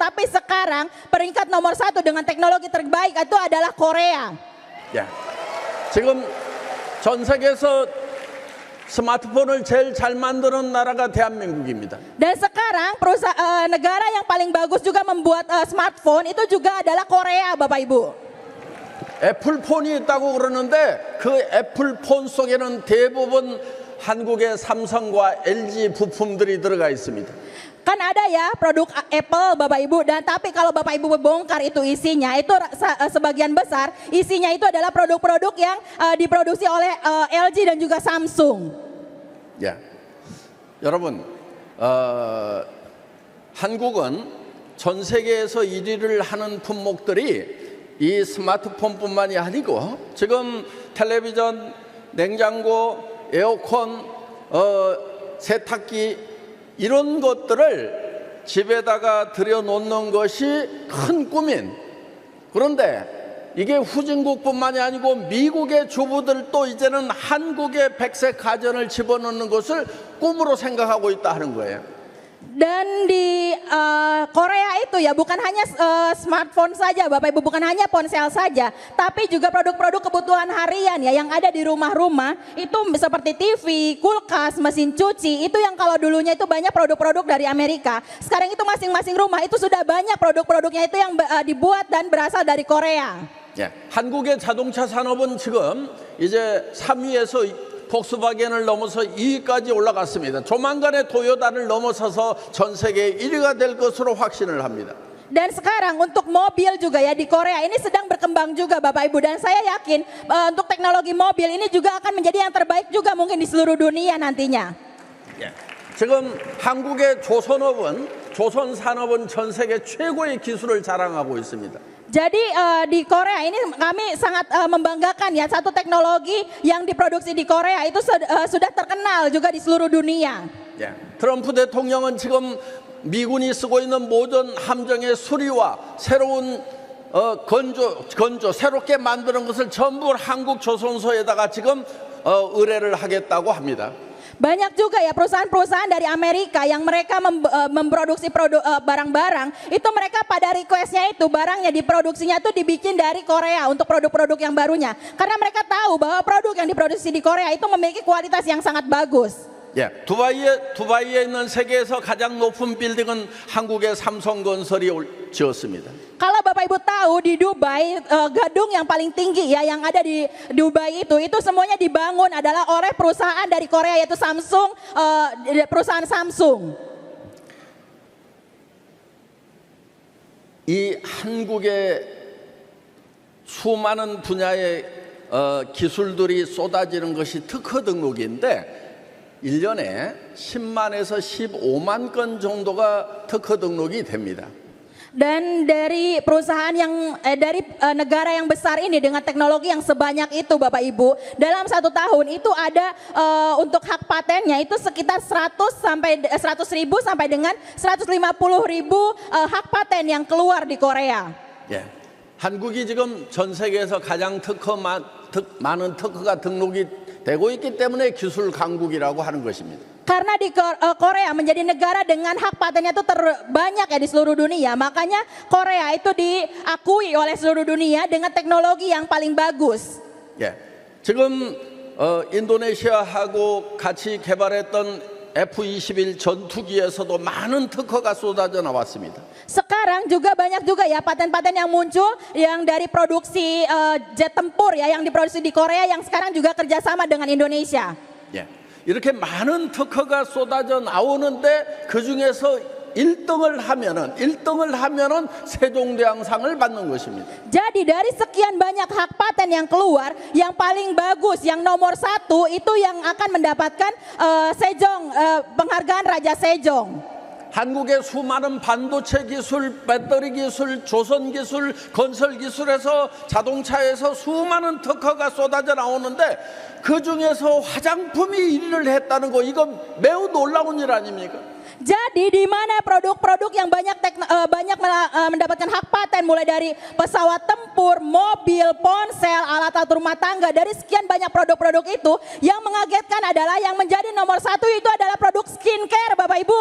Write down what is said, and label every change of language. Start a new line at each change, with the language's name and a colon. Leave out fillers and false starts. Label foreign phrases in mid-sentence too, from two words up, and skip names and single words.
Indonesian: Tapi sekarang peringkat nomor 1 dengan teknologi terbaik itu adalah Korea.
Korean: 야, 지금 전 세계에서 스마트폰을 제일 잘 만드는 나라가 대한민국입니다.
Indonesian: Dan sekarang negara yang paling bagus juga membuat smartphone itu juga adalah Korea, Bapak Ibu.
Korean: 애플폰이 있다고 그러는데 그 애플폰 속에는 대부분 한국의 삼성과 LG 부품들이 들어가 있습니다.
Indonesian: Kan ada ya produk Apple Bapak Ibu, dan tapi kalau Bapak Ibu bongkar itu isinya, itu sebagian besar isinya itu adalah produk-produk yang diproduksi oleh LG dan juga Samsung.
Korean: 야, 여러분, 한국은 전 세계에서 1위를 하는 품목들이 이 스마트폰뿐만이 아니고 지금 텔레비전, 냉장고, 에어컨, 세탁기 이런 것들을 집에다가 들여놓는 것이 큰 꿈인, 그런데 이게 후진국뿐만이 아니고 미국의 주부들도 이제는 한국의 백색 가전을 집어넣는 것을 꿈으로 생각하고 있다 하는 거예요.
Indonesian: Dan di Korea itu ya bukan hanya smartphone saja Bapak Ibu, bukan hanya ponsel saja, tapi juga produk-produk kebutuhan harian ya yang ada di rumah-rumah itu seperti TV, kulkas, mesin cuci, itu yang kalau dulunya itu banyak produk-produk dari Amerika. Sekarang itu masing-masing rumah itu sudah banyak produk-produknya itu yang dibuat dan berasal dari Korea.
Korean: 예, 한국의 자동차 산업은 지금 이제 3위에서 폭스바겐을 넘어서 2위까지 올라갔습니다. 조만간에 토요타를 넘어서서 전 세계 1위가 될 것으로 확신을 합니다.
Indonesian: Dan sekarang untuk mobil juga ya di Korea ini sedang berkembang juga Bapak Ibu, dan saya yakin untuk teknologi mobil ini juga akan menjadi yang terbaik juga mungkin di seluruh dunia nantinya.
Korean: 예, 지금 한국의 조선산업은 전 세계 최고의 기술을 자랑하고 있습니다.
Indonesian: Jadi di Korea ini kami sangat membanggakan ya, satu teknologi yang diproduksi di Korea itu sudah terkenal juga di seluruh dunia.
Korean: 예, 트럼프 대통령은 지금 미군이 쓰고 있는 모든 함정의 수리와 새로운 건조 새롭게 만드는 것을 전부 한국 조선소에다가 지금 의뢰를 하겠다고 합니다.
Indonesian: Banyak juga ya perusahaan-perusahaan dari Amerika yang mereka memproduksi barang-barang, itu mereka pada requestnya itu barangnya diproduksinya itu dibikin dari Korea untuk produk-produk yang barunya. Karena mereka tahu bahwa produk yang diproduksi di Korea itu memiliki kualitas yang sangat bagus.
Korean: 예, 두바이에 있는 세계에서 가장 높은 빌딩은 한국의 삼성건설이 지었습니다.
Indonesian: Kalau Bapak Ibu tahu di Dubai gedung yang paling tinggi ya yang ada di Dubai itu semuanya dibangun adalah oleh perusahaan dari Korea yaitu Samsung, perusahaan Samsung.
Korean: 이 한국의 수많은 분야의 기술들이 쏟아지는 것이 특허 등록인데 1년에 10만에서 15만 건 정도가 특허 등록이 됩니다.
Indonesian: Dan dari perusahaan yang dari negara yang besar ini dengan teknologi yang sebanyak itu Bapak Ibu, dalam 1 tahun itu ada untuk hak patennya itu sekitar 100.000 sampai dengan 150.000 hak paten yang keluar di Korea.
Korean: 예, 한국이 지금 전 세계에서 가장 많은 특허가 등록이 되고 있기 때문에 기술 강국이라고 하는 것입니다.
Indonesian: Karena di Korea menjadi negara dengan hak patennya itu terbanyak ya di seluruh dunia, makanya Korea itu diakui oleh seluruh dunia dengan teknologi yang paling bagus.
Korean: 예, 지금 인도네시아하고 같이 개발했던 F-21 전투기에서도 많은 특허가 쏟아져 나왔습니다.
Indonesian: Sekarang juga banyak juga ya paten-paten yang muncul yang dari produksi jet tempur ya yang diproduksi di Korea yang sekarang juga kerjasama dengan Indonesia.
Korean: 예, 이렇게 많은 특허가 쏟아져 나오는데 그 중에서 1등을 하면은 세종대왕상을 받는 것입니다.
Indonesian: Jadi dari sekian banyak hak paten yang keluar, yang paling bagus, yang nomor 1 itu yang akan mendapatkan penghargaan Raja Sejong.
Korean: 한국의 수많은 반도체 기술, 배터리 기술, 조선 기술, 건설 기술에서 자동차에서 수많은 특허가 쏟아져 나오는데 그 중에서 화장품이 1위를 했다는 거 이거 매우 놀라운 일 아닙니까?
Indonesian: Jadi di mana produk-produk yang banyak mendapatkan hak paten mulai dari pesawat tempur, mobil, ponsel, alat-alat rumah tangga, dari sekian banyak produk-produk itu yang mengagetkan adalah yang menjadi nomor 1 itu adalah produk skincare Bapak Ibu.